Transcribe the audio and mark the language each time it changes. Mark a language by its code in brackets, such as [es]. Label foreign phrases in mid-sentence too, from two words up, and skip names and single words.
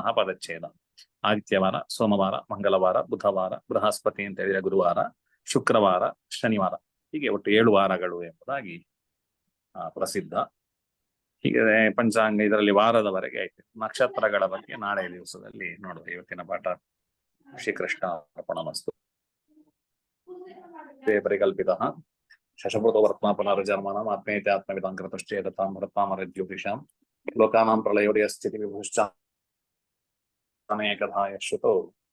[kn] ಪದಚ್ಛೇದ ಆದಿತ್ಯವಾರ, ಸೋಮವಾರ, ಮಂಗಳವಾರ, ಬುಧವಾರ, ಬೃಹಸ್ಪತಿ ಅಂತ ಹೇಳಿದ್ರೆ ಗುರುವಾರ, ಶುಕ್ರವಾರ, ಶನಿವಾರ, ಹೀಗೆ ಒಟ್ಟು 7 ವಾರಗಳು ಎಂಬುದಾಗಿ ಪ್ರಸಿದ್ಧ. ಹೀಗೆ ಪಂಚಾಂಗ ಇದರಲ್ಲಿ ವಾರದವರೆಗೆ ಆಯ್ತು. ನಕ್ಷತ್ರಗಳ ಬಗ್ಗೆ ನಾಳೆ ದಿವಸದಲ್ಲಿ ನೋಡುವ. ಇವತ್ತಿನ ಪಾಠ [sa] ಶ್ರೀಕೃಷ್ಣ ಅರ್ಪಣಮಸ್ತು. ಪರಿಕಲ್ಪಿತಃ ಶಶಭೃತೋ ವರ್ತ್ಮ ಪುನರ್ಜನ್ಮನಾಂ ಆತ್ಮೇತಿ ಆತ್ಮವಿದಾಂ ಕೃತಶ್ಚೇತತಾಂ ಭರತಾಮರಜ್ಯೋತಿಷಾಂ ಲೋಕಾನಾಂ ಪ್ರಳಯೋದಯ ಸ್ಥಿತಿ ವಿಭುಶ್ಚ ಅನೇಕಧಾ ಯಶ್ರುತೋ